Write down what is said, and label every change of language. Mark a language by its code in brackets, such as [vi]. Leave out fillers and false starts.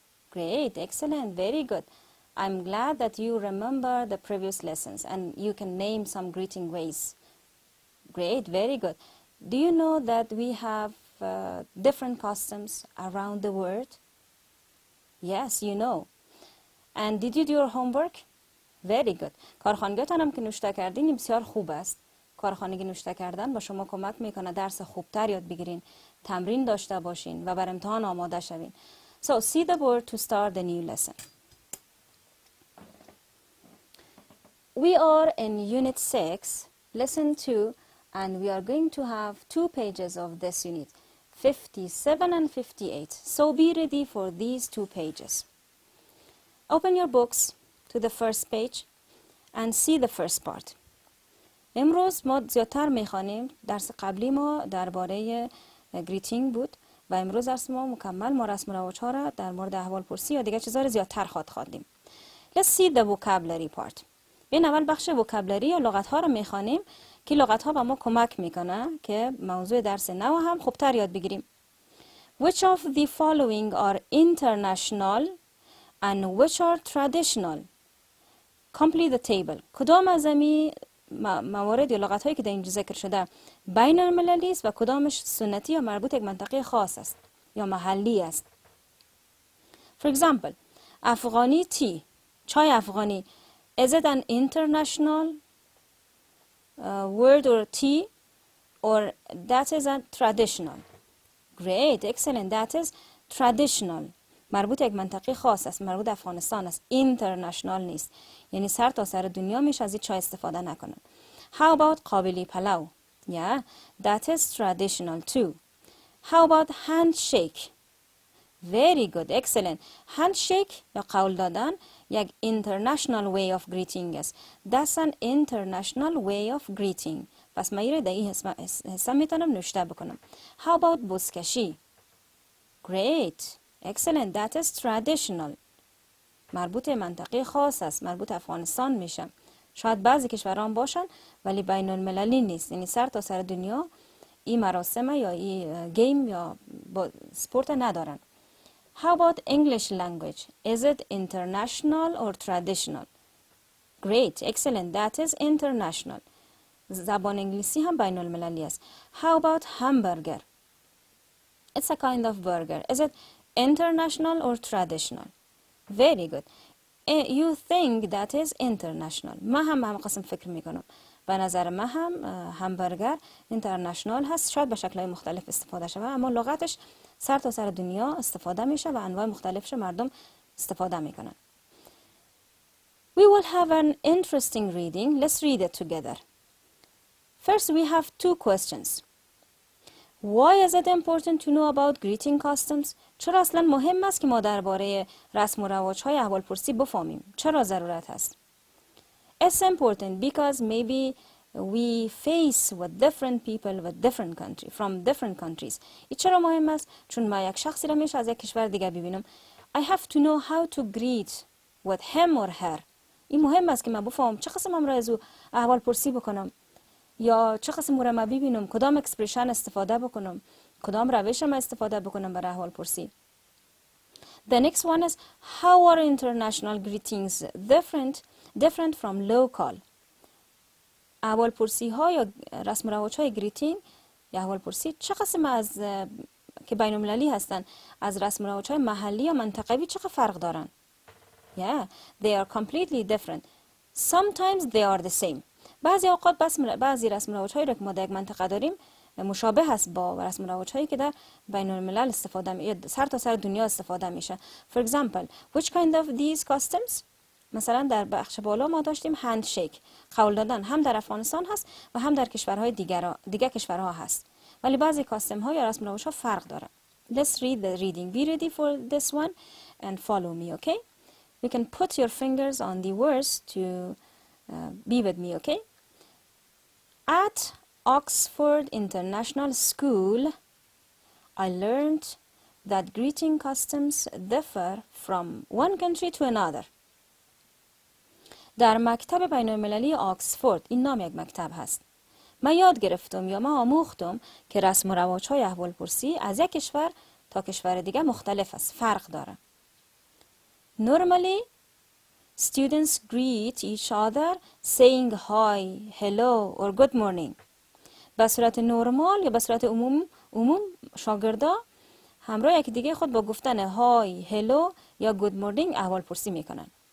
[en] Great, excellent, very good. I'm glad that you remember the previous lessons and you can name some greeting ways. Great, very good. Do you know that we have different customs around the world? Yes, you know. And did you do your homework? Very good. [fa] کارخانگیتان هم که نوشته کردین بسیار خوب است. کارخانگی نوشته کردن با شما کمک میکنه درس خوبتر یاد بگیرین، تمرین داشته باشین و بر امتحان آماده شوین. [en] So see the board to start the new lesson. We are in Unit 6, Lesson 2, and we are going to have 2 pages of this unit, 57 and 58. So be ready for these 2 pages. Open your books to the first page and see the first part. [fa] امروز ما زیادتر میخوانیم. درس قبلی ما درباره greeting بود و امروز درس ما مکمل ما رسم و رواج ها را در مورد احوال پرسی یا دیگه چیزا را زیادتر خواندیم. [en] Let's see the vocabulary part. [fa] بین اول بخش vocabulary یا لغت ها را میخوانیم که لغت ها به ما کمک میکنه که موضوع درس نو هم خوبتر یاد بگیریم. [en] Which of the following are international and which are traditional? Complete the table. [fa] کدام از این موارد یا لغت هایی که در اینجا ذکر شده بین المللی است و کدامش سنتی یا مربوط یک منطقه خاص است یا محلی است. [en] For example, افغانی tea. [fa] چای افغانی. [en] Is it an international word or tea or that is a traditional? Great, excellent. That is traditional. [fa] مربوط یک منطقه خاص است، مربوط افغانستان است، اینترنشنال نیست، یعنی سر تا سر دنیا میشه از این چای استفاده نکنن. [en] How about Kabuli pulao? Yeah, that is traditional too. How about handshake? Very good, excellent. [fa] Handshake یا قول دادن یک [en] international way of greeting [fa] است. [en] That's an international way of greeting. [fa] پس من ایره در این حسم میتونم نوشته بکنم. [en] How about buzkashi? Great. Excellent. That is traditional. [fa] مربوط منطقه خاص است. مربوط افغانستان میشه. شاید بعضی کشوران باشن ولی بین المللی نیست. یعنی سر تا سر دنیا این مراسم یا این گیم یا سپورت ندارن. [en] How about English language? Is it international or traditional? Great. Excellent. That is international. [fa] زبان انگلیسی هم بین المللی است. [en] How about hamburger? It's a kind of burger. Is it international or traditional? Very good. You think that is international. [fa] ما هم قسم فکر میکنم. به نظر من هم همبرگر اینترنشنال هست. شاید به شکل‌های مختلف استفاده شده اما لغتش سر تا سر دنیا استفاده میشه و انواع مختلفش مردم استفاده میکنن. [en] We will have an interesting reading. Let's read it together. First we have 2 questions. Why is it important to know about greeting customs? [fa] چرا اصلا مهم است که ما درباره رسم و رواج‌های احوالپرسی بفهمیم؟ چرا ضرورت هست؟ [en] It's important because maybe we face with different people with different country from different countries. [fa] این چرا مهم است؟ چون ما یک شخصی را میشه از یک کشور دیگه ببینم. [en] I have to know how to greet with him or her. [fa] این مهم است که من بفهم چه قسم امروز احوالپرسی بکنم یا چه قسم رو ما ببینم، کدام اکسپرشن استفاده بکنم، کدام روش ما استفاده بکنم برای احوالپرسی. [en] The next one is how are international greetings different from local? [fa] احوالپرسی ها یا رسم و رواج های greeting یا احوالپرسی چه قسم از که بین المللی هستن از رسم و رواج های محلی یا منطقوی چه فرق دارن؟ [en] Yeah, they are completely different. Sometimes they are the same. [fa] بعضی اوقات بعضی رسم و رواج هایی را که ما در یک منطقه داریم مشابه است با رسم و رواج هایی که در بین الملل استفاده سر تا سر دنیا استفاده میشه. [en] For example, which kind of these customs? [fa] مثلا در بخش بالا ما داشتیم handshake. قول دادن هم در افغانستان هست و هم در کشورهای دیگه کشورها هست. ولی بعضی کاستم ها یا رسم و رواج ها فرق داره. [en] Let's read the reading. Be ready for this one and follow me, okay? You can put your fingers on the words to be with me, okay? At Oxford International School, I learned that greeting customs differ from one country to another. [fa] در مکتب بین المللی آکسفورد، این نام یک مکتب هست، من یاد گرفتم یا من آموختم که رسم و رواج‌های احوالپرسی از یک کشور تا کشور دیگه مختلف است، فرق داره. [en] Normally, students greet each other saying hi, hello or good morning. [fa] به صورت نرمال یا به صورت عموم شاگردا همراه یکی دیگه خود با گفتن های، هلو یا گود مورنینگ احوالپرسی میکنن.